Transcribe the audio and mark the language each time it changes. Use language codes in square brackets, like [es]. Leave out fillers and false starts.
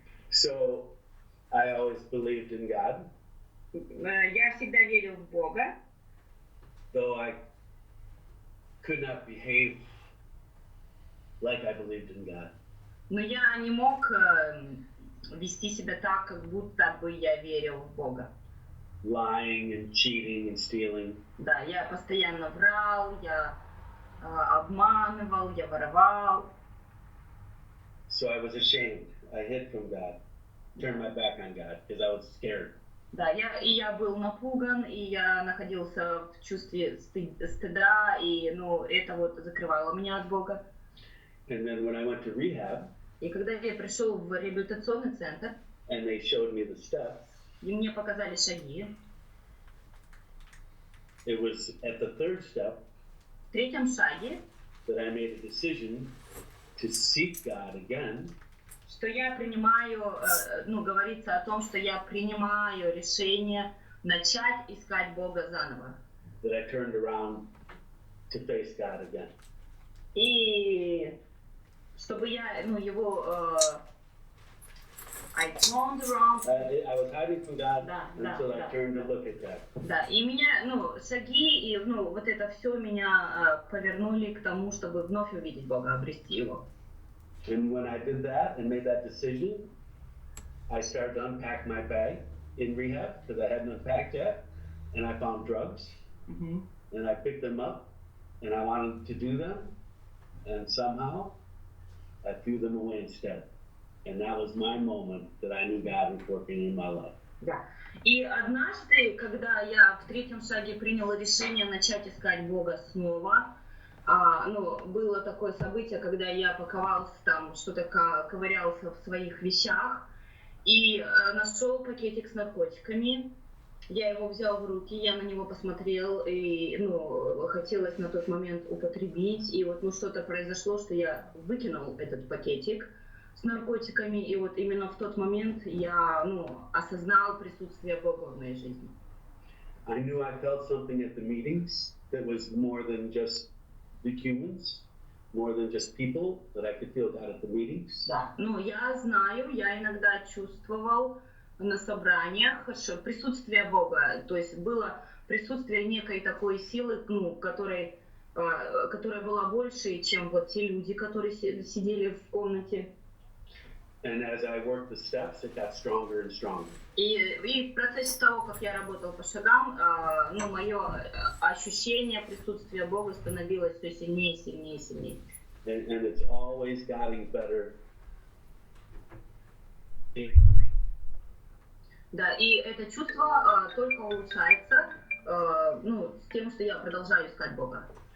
[en] So, I always believed in God, [ru] Я всегда верил в Бога, [en] though I could not behave like I believed in God. [ru] но я не мог вести себя так, как будто бы я верил в Бога. [en] Lying and cheating and stealing. [ru] Да, я постоянно врал, я обманывал, я воровал. [en] So I was ashamed. I hid from God, turned my back on God because I was scared. [ru] Да, я был напуган, и я находился в чувстве стыда, и это закрывало меня от Бога. [en] And then when I went to rehab, [ru] И когда я пришел в реабилитационный центр, [en] and they showed me the steps, [ru] и мне показали шаги, [en] it was at the third step [ru] в третьем шаге, [en] that I made a decision to seek God again. [ru] что я принимаю, говорится о том, что я принимаю решение начать искать Бога заново. [en] That I turned around to face God again. [ru] И чтобы я, его, [en] I turned around. I was hiding from God [ru] Да, [en] until I [ru] да. [en] turned to look at God. [ru] Да, и меня, шаги, и, вот это все меня повернули к тому, чтобы вновь увидеть Бога, обрести Его. [en] And when I did that and made that decision, I started to unpack my bag in rehab because I hadn't unpacked yet, and I found drugs, and I picked them up, and I wanted to do them, and somehow I threw them away instead. And that was my moment that I knew God was working in my life. [ru] Да. И однажды, когда я в третьем шаге приняла решение начать искать Бога снова, было такое событие, когда я паковался там, что-то ковырялся в своих вещах, и нашел пакетик с наркотиками. Я его взял в руки, я на него посмотрел, и хотелось на тот момент употребить, и что-то произошло, что я выкинул этот пакетик с наркотиками, и именно в тот момент я осознал присутствие Бога в моей жизни. [en] I knew I felt something at the meetings that was more than just the humans, more than just people, that I could feel God at the meetings. [ru] Да, я знаю, я иногда чувствовал на собраниях присутствие Бога, то есть было присутствие некой такой силы, которая была больше, чем те люди, которые сидели в комнате. [en] And as I worked the steps, it got stronger and stronger. [ru] И в процессе того, как я работал по шагам, мое ощущение присутствия Бога становилось все сильнее, сильнее, сильнее. [en] And it's always getting better. [ru] Да, и это чувство только улучшается, с тем, что я продолжаю искать Бога.